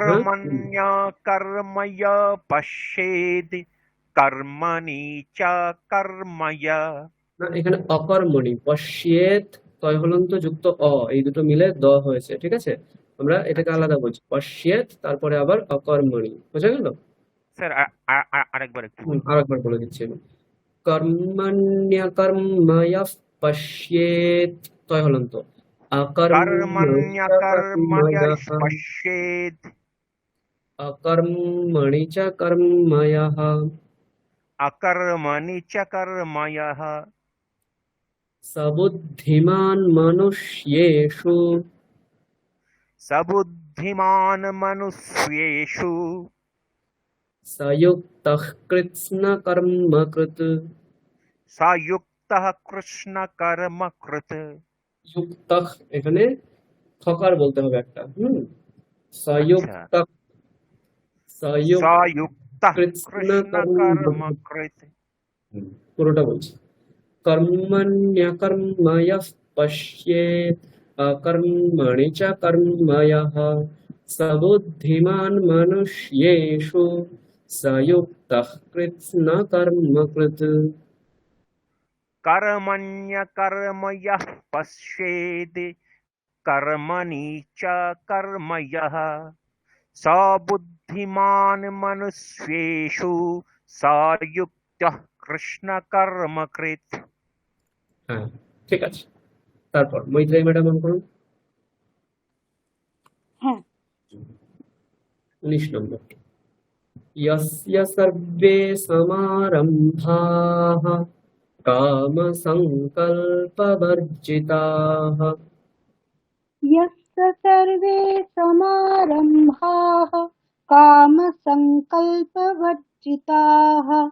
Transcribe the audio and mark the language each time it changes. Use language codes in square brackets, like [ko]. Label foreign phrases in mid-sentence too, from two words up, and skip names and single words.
[sa] कर्मण्य कर्मय पश्येद कर्मणि च कर्मय। [bn] না, এখানে অকর্মণি, পশ্যেৎ তয় হলন্ত যুক্ত অ, এই দুটো মিলে দ হয়েছে, ঠিক আছে? আমরা এটাকে আলাদা বলছি, পশ্যেৎ তারপরে আবার অকর্মণি। বোঝা গেল? স্যার আরেকবার একটু আরেকবার বলে দিচ্ছি আমি। [sa] कर्मण्यकर्मयः पश्येत् [bn] তয় হলন্ত, [sa] कर्मण्य कर्मय অকর্মণি পশ্যেদ च कर्मयः। अकर्मणि च कर्मय। सबुद्धिमान मनुष्येषु सबुद्धिमान मनुष्येषु सयुक्तः कृत्स्न कर्मकृत्। सयुक्तः कृष्ण कर्मकृत्। [bn] যুক্তঃ এখানে থকার বলতে হবে একটা। [sa] সযুক্তঃ সযুক্তঃ কৃৎস্ন कृष्ण कर्मकृत्। [bn] পুরোটা বলছি। [sa] कर्मण्यकर्मयः पश्येत् अकर्मणि च कर्मयः सबुद्धिमान मनुष्येषु सयुक्तः कृत्स्न कर्मकृत्। कर्मण्य कर्मयः पश्येत् कर्मणि च कर्मयः सबुद्धिमान् मनुष्येषु सयुक्तः कृष्ण कर्मकृत्। [bn] হ্যাঁ, ঠিক আছে। তারপর মৈত্রেয়ী ম্যাডাম অন করুন। হ্যাঁ, 19 নম্বর। [sa] यस्य सर्वे समारम्भाः कामसङ्कल्पवर्जिताः यस्य सर्वे समारम्भाः कामसङ्कल्पवर्जिताः